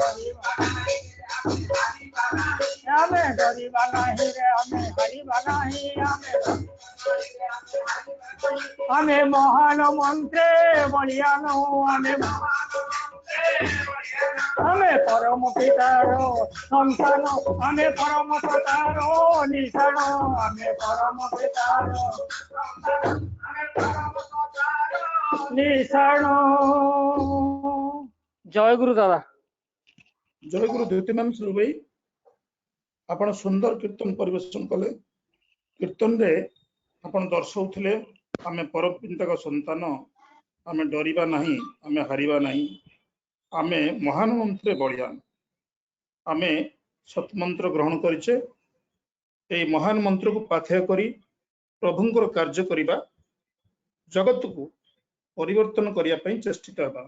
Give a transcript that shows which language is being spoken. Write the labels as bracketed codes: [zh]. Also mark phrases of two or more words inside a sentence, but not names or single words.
[bn] ডরিবা নাহি রে আমি হারিবা নাহি আমি মহান মন্ত্রে বলিয়ান আমি পরম পিতার সন্তান আমি পরম সতার নিষাণ আমি পরম পিতার নিষাণ জয় গুরু দাদা [or] ଜୟ ଗୁରୁ ଦ୍ୟୁତିମାନ ସ୍ୱରୂପ ଭାଇ ଆପଣ ସୁନ୍ଦର କୀର୍ତ୍ତନ ପରିବେଷଣ କଲେ। କୀର୍ତ୍ତନରେ ଆପଣ ଦର୍ଶାଉଥିଲେ ଆମେ ପରପିତାଙ୍କ ସନ୍ତାନ ଆମେ ଡରିବା ନାହିଁ ଆମେ ହାରିବା ନାହିଁ ଆମେ ମହାନ ମନ୍ତ୍ରେ ବଳିୟାନ ଆମେ ସତ୍ମନ୍ତ୍ର ଗ୍ରହଣ କରିଛେ এই ମହାନ ମନ୍ତ୍ରକୁ ପାଥେୟ କରି ପ୍ରଭୁଙ୍କର କାର୍ଯ୍ୟ କରିବା ଜଗତକୁ ପରିବର୍ତ୍ତନ କରିବା ପାଇଁ ଚେଷ୍ଟିତ ହେବା।